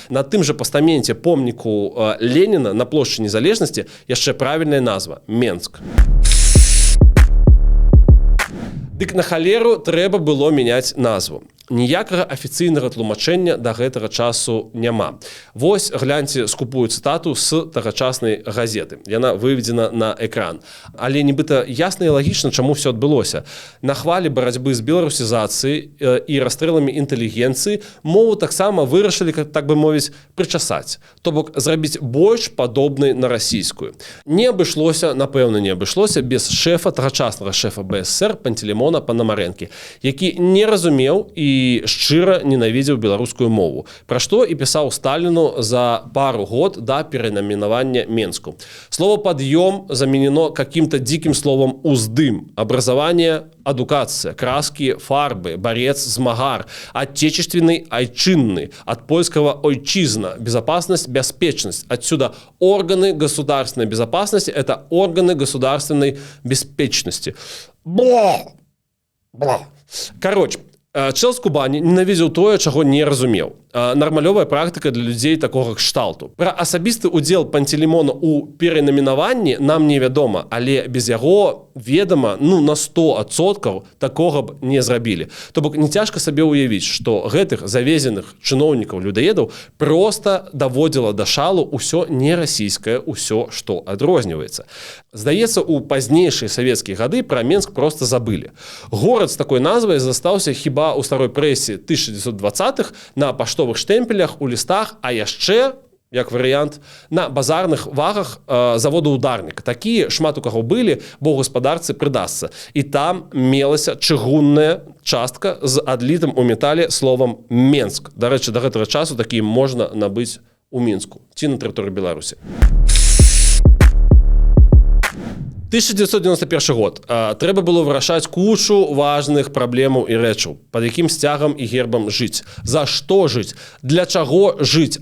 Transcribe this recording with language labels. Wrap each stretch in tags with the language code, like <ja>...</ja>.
<be>На тым жа пастаменце помніку Леніна на плошчы Незалежнасці яшчэ правільная назва – Менск. Дык на халеру трэба было мяняць назву. ніякага афіцыйнага тлумачэння да гэтага часу няма. Вось гляньце скупую цытату з тагачаснай газеты. Яна выведзена на экран. Але нібыта ясна і лагічна, чаму все адбылося. На хвалі барацьбы з беларусізацыяй і расстрэлами інтэлігенцыі мову таксама вырашылі, так бы мовіць, прычасаць. То бок зрабіць больш падобнай на расійскую. Не абышлося, напэўна, не абышлося без шэфа, тагачаснага шэфа БСР Пантелеймона Панамарэнкі, які не разумеў і шчыра ненавідзеў беларускую мову, пра што і пісаў Сталіну за пару год да перайменавання Менску.</be> <ru>Слово «подъем» заменено каким-то диким словом «уздым», образование, адукация, краски, фарбы, борец, змагар, отечественный, айчинный, от польского ойчизна, безопасность, беспечность. Отсюда органы государственной безопасности – это органы государственной беспечности. Бла! Бла! Короче, чел</ru> <be>з Кубані ненавідзеў тое, чаго не разумеў. Нармалёвая практыка для людзей такога кшталту. Пра асабісты ўдзел Пантелеймона ў перайменаванні нам невядома, але без яго ведама, на 100% такога б не зрабілі. То бок не цяжка сабе ўявіць, што гэтых завезеных чыноўнікаў-людаедаў проста даводзіла да шалу ўсё нерасійскае, ўсё, што адрозніваецца. Здаецца, у пазнейшыя савецкія гады пра Менск проста забылі. Горад з такой назвай застаўся хіба ў старой прэсе 1920-х на паштовых штэмпелях, у лістах, а яшчэ, як варыянт, на базарных вагах завода «Ударнік». Такія шмат у каго былі, бо ў гаспадарцы прыдасца. І там мелася чыгунная частка з адлітым у метале словам «Менск». Дарэчы, да гэтага часу такія можна набыць у Мінску ці на тэрыторыі Беларусі. 1991 год. Трэба было вырашаць кучу важных праблемаў і рэчаў. Пад якім сцягам і гербам жыць? За што жыць? Для чаго жыць?</be>